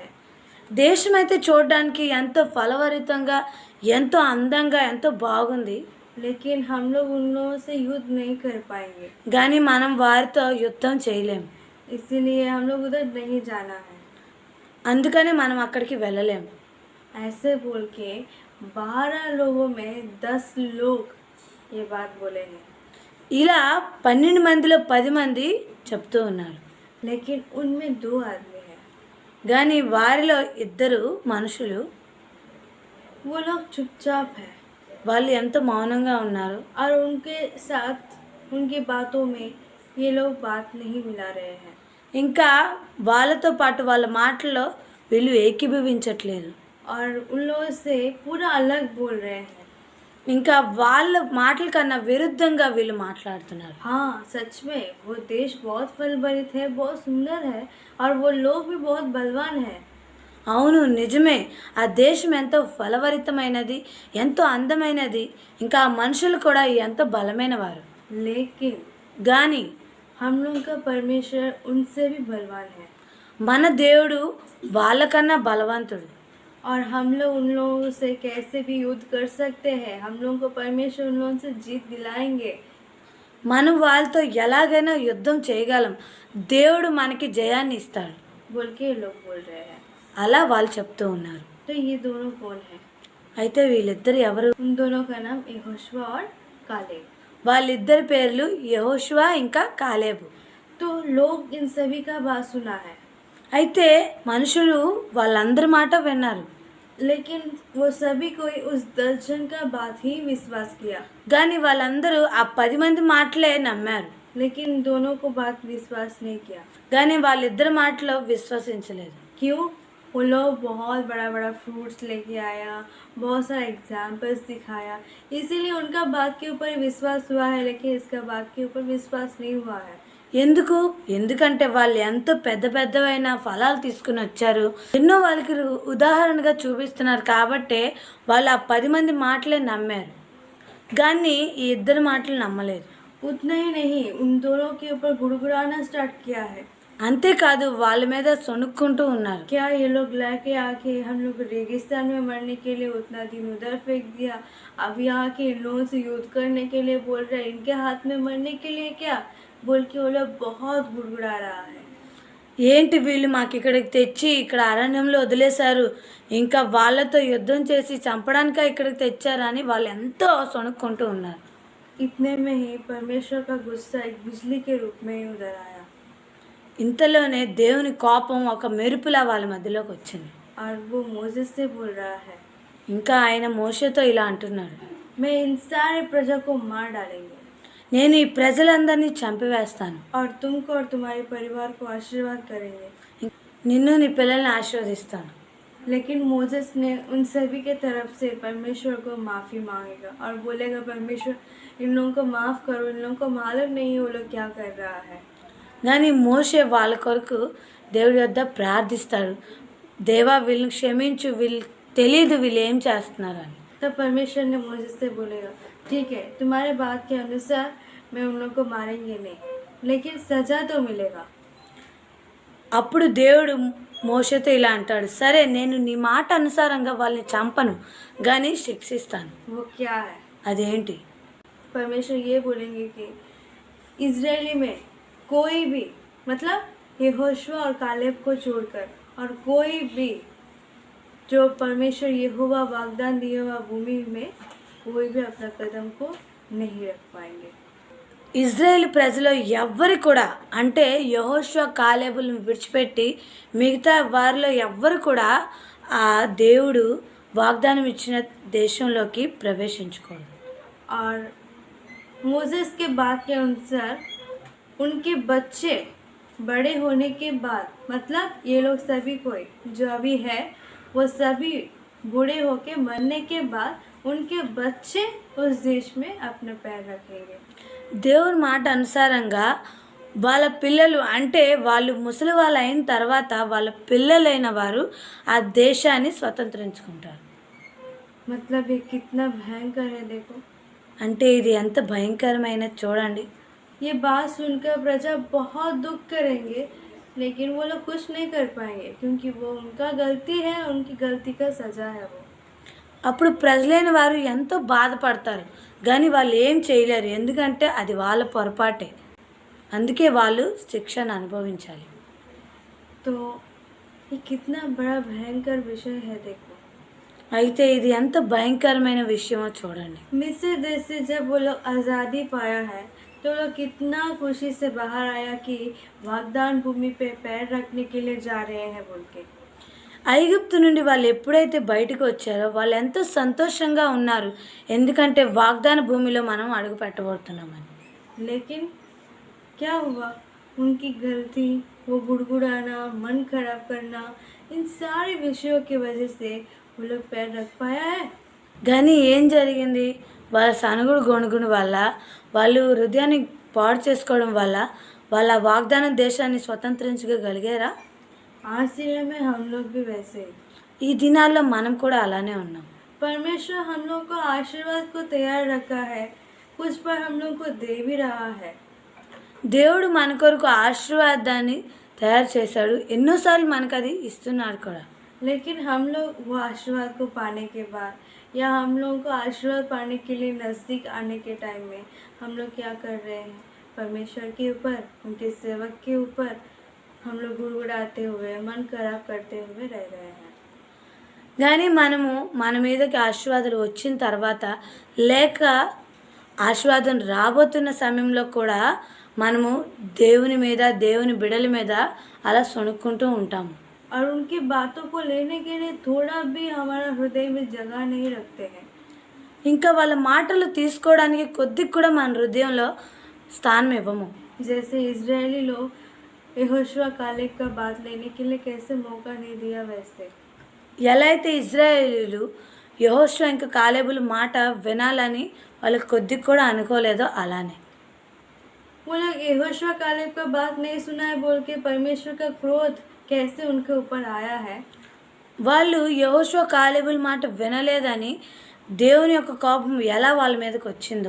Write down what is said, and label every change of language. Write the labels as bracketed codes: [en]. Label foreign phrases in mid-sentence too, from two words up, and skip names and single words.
[te] దేశం అయితే చూడడానికి ఎంతో ఫలభరితంగా, ఎంతో అందంగా, ఎంతో బాగుంది. [hi] लेकिन हम लोग उन लोगों से युद्ध नहीं कर पाएंगे, [te] కానీ మనం వారితో యుద్ధం చేయలేం. [hi] इसीलिए हम लोग उधर नहीं जाना है। [te] అందుకని మనం అక్కడికి వెళ్ళలేం. [hi] ऐसे बोल के 12 लोगों में 10 लोग ये बात बोले हैं। [te] ఇలా 12 మందిలో 10 మంది చెప్తూ ఉన్నారు. [hi] लेकिन उनमें 2 आदमी हैं, [te] కానీ వారిలో 2 మనుషులు [hi] वो लोग चुपचाप है [te] వాళ్ళు ఎంతో మౌనంగా ఉన్నారు. [hi] और उनके साथ उनकी बातों में ये लोग बात नहीं मिला रहे हैं। [te] ఇంకా వాళ్ళతో పాటు వాళ్ళ మాటల్లో వీళ్ళు ఏకీభవించట్లేదు. [hi] और उन लोगों से पूरा अलग बोल रहे हैं। [te] ఇంకా వాళ్ళ మాటల కన్నా విరుద్ధంగా వీళ్ళు మాట్లాడుతున్నారు. [hi] हाँ सच में वो देश बहुत फल भरित है, बहुत सुंदर है और वो लोग भी बहुत बलवान है। [te] అవును నిజమే, ఆ దేశం ఎంతో ఫలభరితమైనది, ఎంతో అందమైనది, ఇంకా ఆ మనుషులు కూడా ఎంతో బలమైన వారు. [hi] लेकिन [te] కానీ [hi] हम लोग का परमेश्वर उनसे भी बलवान है [te] మన దేవుడు వాళ్ళకన్నా బలవంతుడు. [hi] और हम लोग उन लोगों से कैसे भी युद्ध कर सकते हैं। हम लोगों को परमेश्वर उन लोगों से जीत दिलाएंगे। [te] మనం వాళ్ళతో ఎలాగైనా యుద్ధం చేయగలం, దేవుడు మనకి జయాన్ని ఇస్తాడు [hi] बोल के ये लोग बोल रहे हैं। [te] అలా వాళ్ళు చెప్తూ ఉన్నారు. [hi] तो ये दोनों कौन है? [te] అయితే వీళ్ళిద్దరు ఎవరు? [hi] उन दोनों का नाम यहोशुआ और कालेब। [te] వాళ్ళిద్దరి పేర్లు యెహోషువ ఇంకా కాలేబు. [hi] तो लोग इन सभी का बात सुना है, [te] అయితే మనుషులు వాళ్ళందరి మాట విన్నారు. [hi] लेकिन वो सभी कोई उस 10 जन का बात ही विश्वास किया। [te] కానీ వాళ్ళందరూ ఆ 10 మంది మాటలే నమ్మారు. [hi] लेकिन दोनों को बात विश्वास नहीं किया। [te] కానీ వాళ్ళిద్దరి మాటలో విశ్వసించలేదు. [hi] क्यों? वो लोग बहुत बड़ा बड़ा फ्रूट्स लेके आया, बहुत सारा एग्जाम्पल्स दिखाया, इसीलिए उनका बात के ऊपर विश्वास हुआ है, लेकिन इसका बात के ऊपर विश्वास नहीं हुआ है। [te] ఎందుకంటే వాళ్ళు ఎంతో పెద్ద పెద్దవైన ఫలాలు తీసుకుని వచ్చారు, ఎన్నో వాళ్ళకి ఉదాహరణగా చూపిస్తున్నారు కాబట్టి వాళ్ళు ఆ 10 మంది మాటలే నమ్మారు. కానీ ఈ ఇద్దరు మాటలు నమ్మలేదు. [hi] उतना ही नहीं, उन दोनों के ऊपर गुड़गुड़ाना स्टार्ट किया है। [te] అంతేకాదు వాళ్ళ మీద సొనుక్కుంటూ ఉన్నారు. [hi] क्या ये लोग लाके आके हम लोग रेगिस्तान में मरने के लिए उतना दिन उधर फेंक दिया, अब यहाँ के इन लोगों से युद्ध करने के लिए बोल रहे हैं, इनके हाथ में मरने के लिए क्या बोल के वो लोग बहुत गुड़गुड़ा रहा है. [te] ఏంటి వీళ్ళు మాకు ఇక్కడికి తెచ్చి ఇక్కడ అరణ్యంలో వదిలేశారు, ఇంకా వాళ్ళతో యుద్ధం చేసి చంపడానిక ఇక్కడికి తెచ్చారని వాళ్ళు ఎంతో సొనుక్కుంటూ ఉన్నారు. [hi] इतने में ही परमेश्वर का गुस्सा एक बिजली के रूप में उधर आया [te] ఇంతలోనే దేవుని కోపం ఒక మెరుపులా వాళ్ళ మధ్యలోకి వచ్చింది. [hi] और वो मोसेस से बोल रहा है, [te] ఇంకా ఆయన మోషేతో ఇలా అంటున్నాడు, [hi] मैं इन सारे प्रजा को मार डालेंगे [te] నేను ఈ ప్రజలందరినీ చంపివేస్తాను, [hi] और तुमको और तुम्हारे परिवार को आशीर्वाद करेंगे. [te] నిన్ను నీ పిల్లల్ని ఆశీర్వదిస్తాను. [hi] लेकिन मोसेस ने उन सभी के तरफ से परमेश्वर को माफ़ी मांगेगा और बोलेगा, परमेश्वर इन लोगों को माफ़ करो, इन लोगों को मालूम नहीं वो लोग क्या कर रहा है. [te] కానీ మోషే వాళ్ళ కొరకు దేవుడి వద్ద ప్రార్థిస్తాడు, దేవా వీళ్ళని క్షమించు, వీళ్ళు తెలియదు వీళ్ళు ఏం చేస్తున్నారు అని. [hi] तब परमेश्वर ने मोसेस से बोलेगा, ठीक है, तुम्हारे बात के अनुसार मैं उन लोगों को मारेंगे नहीं, लेकिन सजा तो मिलेगा. [te] అప్పుడు దేవుడు మోషేతో ఇలా అంటాడు, సరే నేను నీ మాట అనుసారంగా వాళ్ళని చంపను కానీ శిక్షిస్తాను. [hi] वो क्या है? [te] అదేంటి? [hi] परमेश्वर ये बोलेंगे कि इजरायली में कोई भी, मतलब यहोशुआ और कालेब को छोड़कर और कोई भी जो परमेश्वर यहोवा वाग्दान दिया हुआ भूमि में कोई भी अपना कदम को नहीं रख पाएंगे. [te] ఇజ్రాయేల్ ప్రజలు ఎవ్వరు కూడా, అంటే యెహోషువ కాలేబులను విడిచిపెట్టి మిగతా వారిలో ఎవ్వరు కూడా ఆ దేవుడు వాగ్దానం ఇచ్చిన దేశంలోకి ప్రవేశించకూడదు. [hi] और मोसेस के बात के अनुसार उनके बच्चे बड़े होने के बाद, मतलब ये लोग सभी कोई जो अभी है वो सभी बूढ़े होके मरने के बाद उनके बच्चे उस देश में अपने पैर रखेंगे. [te] దేవుని మాట అనుసారంగా వాళ్ళ పిల్లలు, అంటే వాళ్ళు ముసలి వాళ్ళు అయిన తర్వాత వాళ్ళ పిల్లలైన వారు ఆ దేశాన్ని స్వతంత్రించుకుంటారు. [hi] मतलब ये कितना भयंकर है देखो. [te] అంటే ఇది ఎంత భయంకరమైన చూడండి. [hi] ये बात सुनकर प्रजा बहुत दुख करेंगे, लेकिन वो लोग कुछ नहीं कर पाएंगे क्योंकि वो उनका गलती है, उनकी गलती का सजा है वो. [te] అప్పుడు ప్రజలైన వారు ఎంతో బాధపడతారు కానీ వాళ్ళు ఏం చేయలేరు, ఎందుకంటే అది వాళ్ళ పొరపాటే, అందుకే వాళ్ళు శిక్షను అనుభవించాలి. [hi] तो ये कितना बड़ा भयंकर विषय है देखो. [te] అయితే ఇది ఎంత భయంకరమైన విషయమో చూడండి. [hi] मिस्र देश से जब वो लोग आज़ादी पाया है तो लोग कितना खुशी से बाहर आया कि वागदान भूमि पे पैर रखने के लिए जा रहे हैं बोल के. [te] ఐగుప్తు నుండి వాళ్ళు ఎప్పుడైతే బయటకు వచ్చారో వాళ్ళు ఎంతో సంతోషంగా ఉన్నారు, ఎందుకంటే వాగ్దాన భూమిలో మనం అడుగు పెట్టబోతున్నామని. [hi] लेकिन क्या हुआ? उनकी गलती, वो गुड़गुड़ाना, मन खराब करना, इन सारे विषयों की वजह से वो लोग पैर रख पाया है. [te] కానీ ఏం జరిగింది? వాళ్ళ సనుగుడు గొణుగుడు వల్ల, వాళ్ళు హృదయాన్ని పాడు చేసుకోవడం వల్ల వాళ్ళ వాగ్దాన దేశాన్ని స్వతంత్రించగలిగారా? [hi] आज दिनों में हम लोग भी वैसे ही. [te] ఈ దినాల్లో మనం కూడా అలానే ఉన్నాం. [hi] परमेश्वर हम लोग को आशीर्वाद को तैयार रखा है, कुछ पर हम लोग को दे भी रहा है. [te] దేవుడు మన కొరకు ఆశీర్వాదాన్ని తయారు చేశాడు, ఎన్నోసార్లు మనకు అది ఇస్తున్నాడు కూడా. [hi] लेकिन हम लोग वो आशीर्वाद को पाने के बाद या हम लोगों को आशीर्वाद पाने के लिए नज़दीक आने के टाइम में हम लोग क्या कर रहे हैं? परमेश्वर के ऊपर, उनके सेवक के ऊपर हम लोग गुड़गुड़ाते हुए, मन खराब करते हुए रह रहे हैं. [te] కానీ మనము మన మీదకి ఆశీర్వాదాలు వచ్చిన తర్వాత లేక ఆశీర్వాదం రాబోతున్న సమయంలో కూడా మనము దేవుని మీద, దేవుని బిడల మీద అలా సొనుక్కుంటూ ఉంటాము. [hi] और उनकी बातों को लेने के लिए थोड़ा भी हमारा हृदय में जगह नहीं रखते हैं. [te] ఇంకా వాళ్ళ మాటలు తీసుకోవడానికి కొద్దిగా కూడా మన హృదయంలో స్థానం ఇవ్వము. [hi] जैसे इजरायली लोग यहोशुआ कालेब का बात लेने के लिए कैसे मौका नहीं दिया, वैसे [te] ఎలా అయితే ఇజ్రాయేలీలు యెహోషువ ఇంకా కాలేబుల మాట వినాలని వాళ్ళకి కొద్దిగా కూడా అనుకోలేదో అలానే [hi] वो लोग यहोशुआ कालेब का बात नहीं सुना है बोल के परमेश्वर का क्रोध कैसे उनके ऊपर आया है. [te] వాళ్ళు యెహోషువ కాలేబుల మాట వినలేదని దేవుని యొక్క కోపం ఎలా వాళ్ళ మీదకి వచ్చిందో,